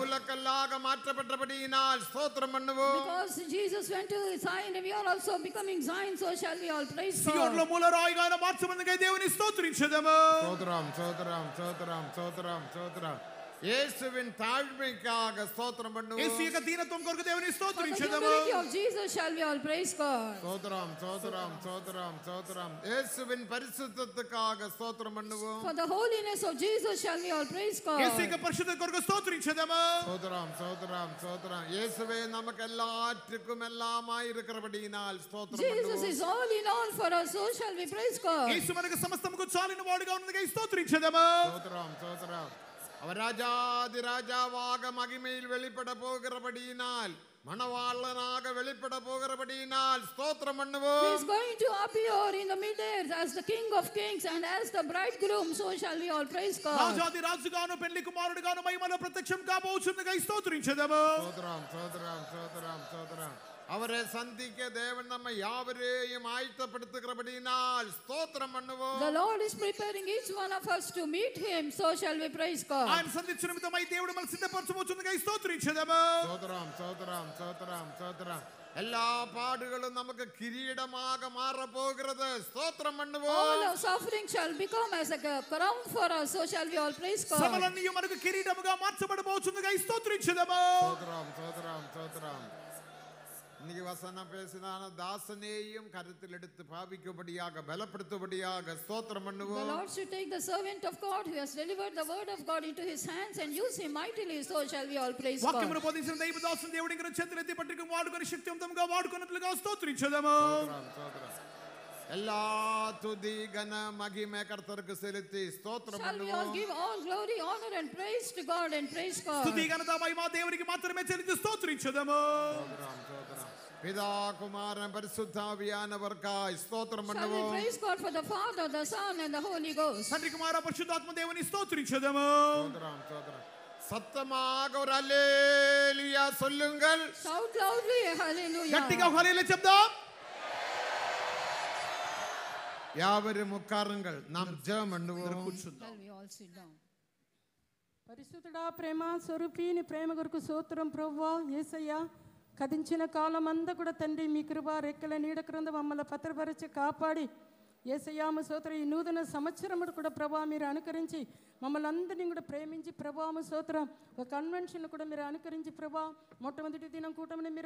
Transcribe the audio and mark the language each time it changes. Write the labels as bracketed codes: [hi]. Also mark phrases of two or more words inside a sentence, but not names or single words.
[ta] மூலக்கல்லாக மாற்றப்பட்டபடியினால் ஸ்தோத்திரம் பண்ணுவோம். [en] Because Jesus went to Zion, we are also becoming Zion, so shall we all praise God. [te] సియోనులో మూలరాయిగా ఆయన మార్చబడినకై దేవుని స్తోత్రించుదాము. [ta] ஸ்தோத்திரம் ஸ்தோத்திரம் ஸ்தோத்திரம் ஸ்தோத்திரம் ஸ்தோத்திரம். இயேசுவின் தாழ்மைக்காக ஸ்தோத்திரம் பண்ணுவோம். [te] యేసు యొక్క దీనత్వం కొరకు దేవుని [en] For the [te] స్తోత్రించుదాము. [en] humility of Jesus shall we all praise God. [ta] ஸ்தோத்திரம் ஸ்தோத்திரம் ஸ்தோத்திரம் ஸ்தோத்திரம். இயேசுவின் பரிசுத்தத்துக்காக ஸ்தோத்திரம் பண்ணுவோம். [en] For the holiness of Jesus shall we all praise God. [te] యేసు యొక్క పరిశుద్ధ కొరకు స్తోత్రించుదాము. [ta] ஸ்தோத்திரம் ஸ்தோத்திரம் ஸ்தோத்திரம். இயேசுவே நமக்கு எல்லாற்றுக்கும் எல்லாமாய் இருக்கிறபடியினால் ஸ்தோத்திரம் [en] Jesus [ta] பண்ணுவோம். [en] is all in all for us, so shall we praise God. [te] యేసు మనకు సమస్తముకు చాలిన వాడుగా ఉన్నందుకై స్తోత్రించుదాము. [ta] ஸ்தோத்திரம் ஸ்தோத்திரம். அவர் ராஜாதி ராஜாவாக மகிமையில் வெளிப்பட போகிறபடியினால், மணவாளனாக வெளிப்பட போகிறபடியினால் ஸ்தோத்திரம் [en] He [ta] பண்ணுவோம். [en] is going to appear in the mid-air as the King of Kings and as the bridegroom, so shall we all praise God. [te] రాజాది రాజుగాను పెళ్లి కుమారుడుగాను మహిమలో ప్రత్యక్షం కాబోచున్నకై స్తోత్రించుదాము. [ta] ஸ்தோத்திரம் ஸ்தோத்திரம் ஸ்தோத்திரம் ஸ்தோத்திரம். அவரை சந்திக்க தேவன் நம்ம யாவரையும் ஆயத்தப்படுத்துகிறபடியினால் ஸ்தோத்திரம் பண்ணுவோம். [en] The Lord is preparing each one of us to meet him, so shall we praise God. [te] ఆయన సంధించిన నిమిత్తమై దేవుడు మనల్ని సిద్ధపరచబోచున్నకై స్తోత్రించుదాము. [ta] ஸ்தோத்திரம் ஸ்தோத்திரம் ஸ்தோத்திரம் ஸ்தோத்திரம். எல்லா பாடுகளும் நமக்கு கிரீடமாக மாற போகிறது. ஸ்தோத்திரம் பண்ணுவோம். [en] All our suffering shall become as a crown for us, so shall we all praise God. [te] శ్రమలన్నీ మనకు కిరీటముగా మార్చబడబోచున్నకై స్తోత్రించుదాము. [ta] ஸ்தோத்திரம் ஸ்தோத்திரம் ஸ்தோத்திரம். இன்னைக்கு வசனம் பேசினான தாசனையும் கருத்தில் எடுத்து பாவிக்கும்படியாக பலப்படுத்தும்படியாக ஸ்தோத்திரம் [en] The [ta] பண்ணுவோம். [en] Lord should take the servant of God who has delivered the word of God into his hands and use him mightily, so shall we all praise God. [te] వాక్యమును బోధించిన దైవదాసుని దేవుడి ఇంకను చేతులెత్తి పట్టుకుని వాడుకొని శక్తివంతంగా వాడుకున్నట్లుగా స్తోత్రించుదాము. [ta] ஸ்தோத்திரம் ஸ்தோத்திரம். எல்லா துதி கன மகிமை கர்த்தருக்கு செலுத்தி ஸ்தோத்திரம் [en] Shall we all [ta] பண்ணுவோம். [en] give all glory, honor and praise to God and praise God. [te] స్తుతి ఘనత మహిమ దేవునికి మాత్రమే చెల్లించి స్తోత్రించుదాము. [ta] ஸ்தோத்திரம் ஸ்தோத்திரம். பிதா குமாரன் பரிசுத்தாவியானவர்க்காய் ஸ்தோத்திரம் [en] Shall we [ta] பண்ணுவோம். [en] praise God for the Father, the Son and the Holy Ghost. [te] తండ్రి కుమార పరిశుద్ధాత్మ దేవుని స్తోత్రించుదాము. [ta] ஸ்தோத்திரம் ஸ்தோத்திரம். சத்தமாக ஒரு அல்லேலூயா சொல்லுங்கள். [en] Shout loudly, hallelujah. [te] గట్టిగా హల్లెలూయా చెప్దాం. [ta] யாவரும் உட்காருங்கள், நாம் ஜெபம் பண்ணுவோம். [en] Shall we all sit down? [te] పరిశుద్ధుడా, ప్రేమ స్వరూపి, నీ ప్రేమ కొరకు స్తోత్రం ప్రభువా. యేసయ్యా, కదించిన కాలం అంతా కూడా తండ్రి మీ కృప రెక్కల నీడ క్రింద మమ్మల్ని భద్రపరిచి కాపాడి యేసయ్యామ స్తోత్రం ఈ నూతన సంవత్సరముడు కూడా ప్రభా మీరు అనుకరించి మమ్మల్ని అందరినీ కూడా ప్రేమించి ప్రభామ స్తోత్రం ఒక కన్వెన్షన్ కూడా మీరు అనుకరించి ప్రభా మొట్టమొదటి దినం కూటమిని మీరు